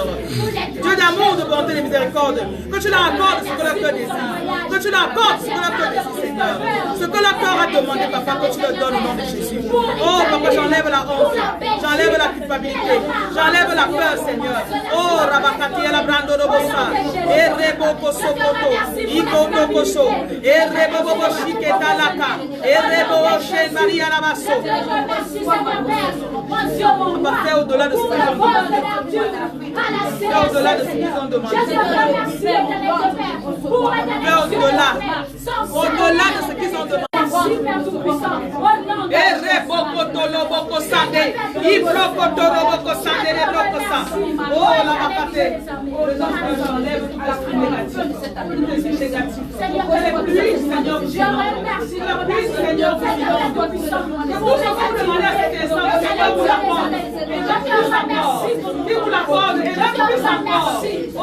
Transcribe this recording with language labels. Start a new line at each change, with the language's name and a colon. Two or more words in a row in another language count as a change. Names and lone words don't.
French: Dieu d'amour, de bonté et de miséricorde. Que tu leur accordes ce que leur cœur désire. Que tu leur accordes ce que leur cœur désire, Seigneur. Ce que leur cœur a demandé, Papa, que tu leur donnes au nom de Jésus. Oh, Papa, j'enlève la honte. J'enlève la culpabilité. J'enlève la peur, Seigneur. Oh, Rabakati, la brando de Bossa. Et Reboko Sokoto. Ikoto Koso. Et Rebobo Shike. Talaka, Erebo Ochen Maria Lavasso. On va faire au-delà de ce qu'ils ont demandé. Faire au-delà de ce qu'ils ont demandé. Faire au-delà. Au-delà de ce qu'ils ont demandé. Erebo Kotoloboko Sande. Ibrokotoloboko Sande. Oh, la vacate. Oh, j'enlève tout l'esprit négatif. Tout l'esprit négatif. Seigneur, merci. La pluie, Seigneur, vous que tout ce que vous demandez à cet instant, Seigneur, vous l'accorde. Et là, plus encore. Et vous l'accorde. Et là, plus encore.